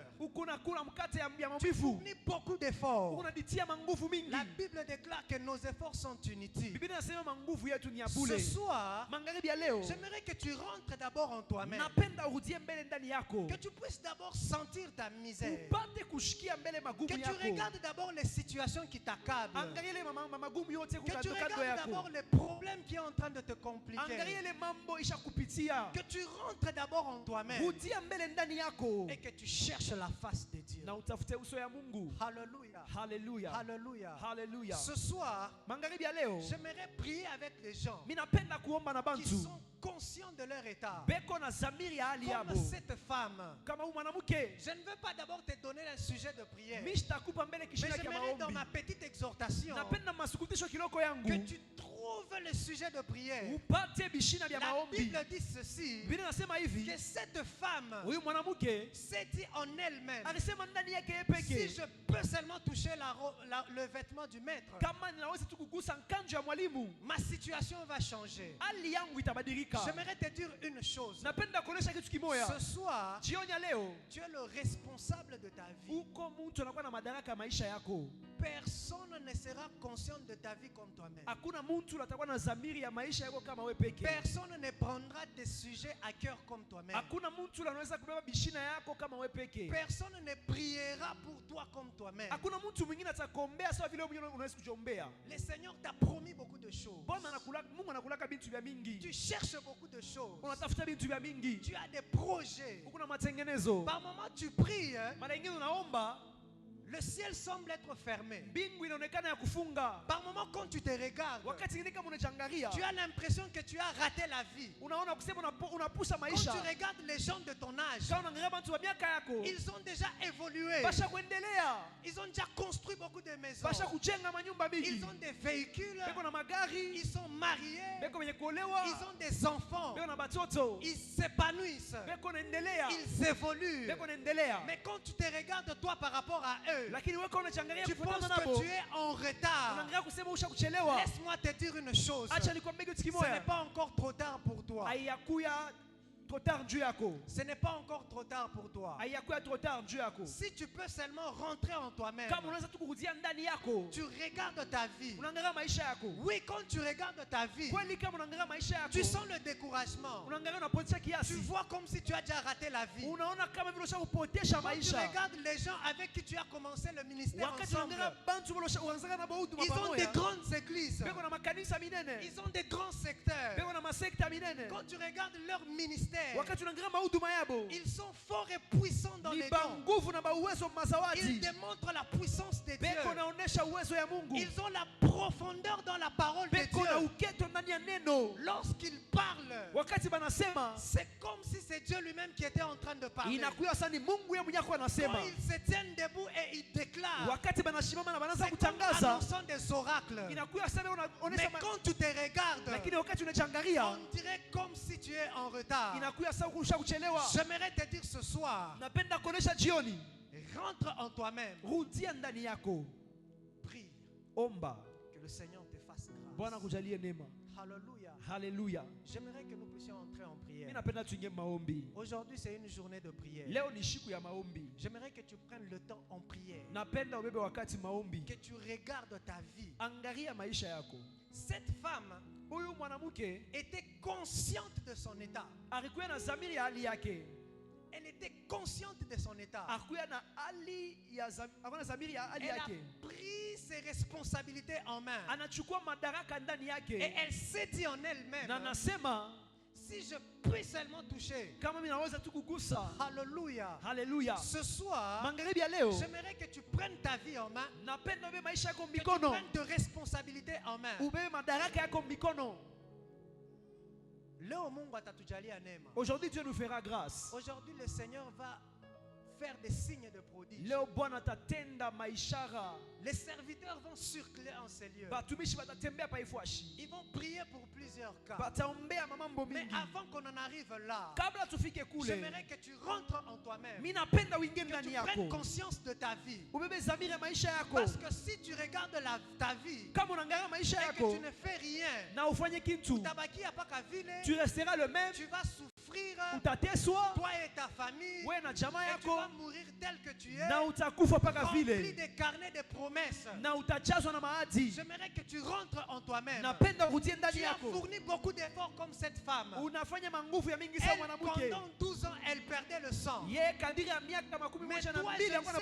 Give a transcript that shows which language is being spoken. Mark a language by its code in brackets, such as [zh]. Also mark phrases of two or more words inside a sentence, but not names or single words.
[sw] Huku nakula mkate ya [fr] Tu [sw] maumivu. [fr] fournis beaucoup d'efforts. [sw] Huku naditia manguvu mingi. [fr] La Bible déclare que nos efforts sont inutiles. [sw] Biblia inasema manguvu yetu ni ya [fr] Ce [sw] bure. [fr] soir, [sw] Magharibi ya leo [fr] j'aimerais que tu rentres d'abord en toi-même. [sw] napenda urudie mbele ndani yako. [fr] Que tu puisses d'abord sentir ta misère. [sw] Upate kushikia mbele magumu [fr] Que tu [sw] yako. [fr] regardes d'abord les situations qui t'accablent. [sw] Angalia ile magumu yote [fr] Que tu [sw] kukando [fr] regardes [sw] yako. [fr] d'abord les problèmes qui sont en train de te compliquer. [sw] Angalia ile mambo ishakupitia. [fr] Que tu rentres d'abord en toi-même. [sw] Rudia mbele ndani yako. [fr] Et que tu cherches la face de Dieu. [sw] Na utafute uso ya Mungu. [fr] Alléluia. [sw] Haleluya. [fr] Alléluia. [sw] Haleluya. [fr] Ce soir, [sw] Magharibi ya leo [fr] j'aimerais prier avec les gens [sw] mimi napenda kuomba na [fr] qui [sw] bantu. [fr] sont conscients de leur état. [sw] Beko na zamiri ya hali [fr] Comme [sw] yabo. [fr] cette femme. [sw] Kama huyu mwanamke, [fr] Je ne veux pas d'abord te donner un sujet de prière. [sw] mimi sitakupa mbele [fr] Mais [sw] kishina kia [fr] j'aimerais dans [sw] maombi. [fr] ma petite exhortation [sw] Napenda masukutisho kiloko [fr] que [sw] yangu. [fr] tu trouves le sujet de prière. [sw] Upate bishina vya [fr] La [sw] maombi. [fr] Bible dit ceci, [sw] Biblia inasema hivi, [fr] que cette femme [sw] huyu mwanamke [fr] s'est dit en elle-même, [sw] alisema ndani yake yeye [fr] si [sw] peke, [fr] je peux seulement toucher le vêtement du maître, [sw] kama ninaweza tu kugusa nkanjo ya mwalimu, [fr] ma situation va changer. [sw] hali yangu itabadilika. [fr] J'aimerais te dire une chose. [sw] Napenda kuonesha kitu kimoya. [fr] Ce soir, [sw] Jioni ya leo, [fr] tu es le responsable de ta vie. [sw] uko mtu anakuwa na madaraka ya maisha yako. [fr] Personne ne sera conscient de ta vie comme toi-même. [sw] Hakuna mtu atakuwa na zamiri ya maisha yako kama wewe peke. [fr] Personne ne prendra tes sujets à cœur comme toi-même. [sw] Hakuna mtu anaweza kubeba bishina yako kama wewe peke. [fr] Personne ne priera pour toi comme toi-même. [sw] Hakuna mtu mwingine atakuombea sawa vile wewe mwenyewe unaweza kujiombea. [fr] Le Seigneur t'a promis beaucoup de choses. [sw] Mungu anakulaka bintu vya mingi. [fr] Tu cherches beaucoup de choses. [sw] Unatafuta bintu vya mingi. [fr] Tu as des projets. [sw] Uko na matengenezo. [fr] Par moment tu pries, [sw] Mara nyingine unaomba, [fr] le ciel semble être fermé. [sw] mbingu inaonekana ya kufunga. [fr] Par moment quand tu te regardes, [sw] Wakati mwingine kama unachangalia, [fr] tu as l'impression que tu as raté la vie. [sw] unaona kusema unapusa [fr] Quand [sw] maisha. [fr] tu regardes les gens de ton âge, [sw] Kama unaangalia watu wa miaka yako, [fr] ils ont déjà évolué. [sw] basha kuendelea. [fr] Ils ont déjà construit beaucoup de maisons. [sw] Basha kujenga manyumba mingi. [fr] Ils ont des véhicules. [sw] Beko na magari, [fr] Ils sont mariés. [sw] beko wenye kuolewa, [fr] Ils ont des enfants. [sw] beko na batoto, [fr] Ils s'épanouissent. [sw] beko naendelea, [fr] Ils évoluent. [sw] beko naendelea. [fr] Mais quand tu te regardes toi par rapport à eux, [sw] Lakini wewe unachangalia [fr] tu penses [sw] kufuatana [fr] que [sw] nabo. [fr] tu es en retard. [sw] Unaangalia kusema ushakuchelewa. [fr] Laisse-moi te dire une chose. [sw] Acha nikwambie kitu [fr] Ce n'est [sw] kimoja. [fr] pas encore trop tard pour toi. [sw] Haiyakuya [fr] trop tard [sw] juu yako. [fr] Ce n'est pas encore trop tard pour toi. [sw] Hayakuwa [fr] trop tard [sw] juu yako. [fr] Si tu peux seulement rentrer en toi-même, [sw] Kama unaweza tu kurudia ndani yako. [fr] tu regardes ta vie. [sw] Unaangalia maisha yako. [fr] Oui, quand tu regardes ta vie, [sw] Kweli kama unaangalia maisha yako. [fr] tu sens le découragement. [sw] Unaangalia unapotea [fr] Tu [sw] kiasi. [fr] vois comme si tu as déjà raté la vie. [sw] Unaona kama vile ushakupotesha [fr] Quand tu [sw] maisha. [fr] regardes les gens avec qui tu as commencé le ministère [sw] Wakati [fr] ensemble, [sw] unaangalia bantu unaanza na bahuduma [fr] ils ont des [sw] pamoja. [fr] grandes églises. [sw] Beko na makanisa minene. [fr] Ils ont des grands secteurs. [sw] Beko na masekta minene. [fr] Quand tu regardes leur ministère, [sw] Wakati unaangalia mahuduma yabo. [fr] ils sont forts et puissants dans [sw] Ni [fr] les dons. [sw] nguvu na uwezo [fr] Ils [sw] mazawadi. [fr] démontrent la puissance de Dieu. [sw] Beko naonesha uwezo ya Mungu. [fr] Ils ont la profondeur dans la parole de [sw] Beko na [fr] Dieu. [sw] uketo ndani ya neno. [fr] Lorsqu'ils parlent, [sw] Wakati banasema [fr] c'est comme si c'est Dieu lui-même qui était en train de parler. [sw] inakuwa sasa ni Mungu yeye mwenyewe [fr] Quand [sw] anasema. [fr] ils se tiennent debout et ils déclarent, [sw] Wakati banashimama na banaanza [fr] c'est comme [sw] kutangaza. [fr] annonçant des oracles. [sw] Inakuwa sana [fr] Mais [sw] unaonesha [fr] quand tu te regardes, [sw] lakini wakati unajangalia [fr] on dirait comme si tu es en retard. [sw] inakuwa sasa kuchelewa. [fr] J'aimerais te dire ce soir, [sw] Napenda kuonesha jioni. [fr] rentre en toi-même. [sw] Rudia ndani yako. [fr] Prie [sw] Omba. [fr] que le Seigneur te fasse [sw] Bwana [fr] grâce. [sw] kujalie neema. [fr] Alléluia. [sw] Haleluya. [fr] J'aimerais que nous puissions entrer en [sw] Mimi [fr] prière. [sw] napenda tuingie maombi. [fr] Aujourd'hui, c'est une journée de prière. [sw] Leo ni siku ya maombi. [fr] J'aimerais que tu prennes le temps en prière. [sw] Napenda ubebe wakati maombi. [fr] Que tu regardes ta vie. [sw] Angalia maisha yako. [fr] Cette femme [sw] Huyu mwanamke [fr] était consciente de son état. [sw] alikuwa na dhamiri ya hali yake. [fr] Elle était consciente de son état. [sw] Alikuwa na hali ya dhamiri ya hali [fr] Elle a [sw] yake. [fr] pris ses responsabilités en main. [sw] Anachukua madaraka ndani [fr] Et [sw] yake. [fr] elle s'est dit en elle-même, [sw] Na nasema [fr] si je puis seulement toucher. [sw] kama mimi naweza tu kugusa. [fr] Alléluia. [sw] Haleluya. [fr] Ce soir, [sw] Magharibi ya leo [fr] j'aimerais que tu prennes ta vie en main. [sw] napenda ubebe maisha yako [fr] Que tu [sw] mikono. [fr] prennes tes responsabilités en main. [sw] Ubebe madaraka yako mikono. Leo Mungu atatujalia neema. [fr] Aujourd'hui Dieu nous fera grâce. Aujourd'hui le Seigneur va faire des signes de prodige. [sw] Leo Bwana atatenda maishara. [fr] Les serviteurs vont circuler en ces lieux. [sw] Batumishi batatembea pa ifuashi. [fr] Ils vont prier pour plusieurs cas. [sw] Bataombea mamambo [fr] Mais [sw] mingi. [fr] avant qu'on en arrive là, [sw] Kabla tufike kule. [fr] j'aimerais que tu rentres en toi-même. [sw] Mimi napenda uingie [fr] Que [sw] ndani [fr] tu [sw] yako. [fr] prennes conscience de ta vie. [sw] Ubebe dhamiri ya maisha yako. [fr] Parce que si tu regardes ta vie [sw] Kama unaangalia maisha [fr] et que [sw] yako [fr] tu ne fais rien, [sw] na ufanye kitu, utabaki hapa vile, [fr] tu resteras le même. tu vas souffrir, [sw] Utateswa [fr] toi et ta famille, [sw] wewe na jamaa [fr] et tu [sw] yako [fr] vas mourir tel que tu es, [sw] na utakufa paka [fr] rempli [sw] vile [fr] des carnets de promesses. [sw] na utajazwa na maadi. [fr] J'aimerais que tu rentres en toi-même. [sw] Napenda urudie ndani [fr] Tu as [sw] yako. [fr] fourni beaucoup d'efforts comme cette femme. [sw] Unafanya manguvu ya mingi sana [fr] Elle, [sw] mwanamke. [fr] pendant 12 ans, elle perdait le sang. [sw] Yeye kadiri ya miaka makumi [fr] Mais [sw] moja na [fr] toi, je [sw] mbili [fr] ne [sw] alikuwa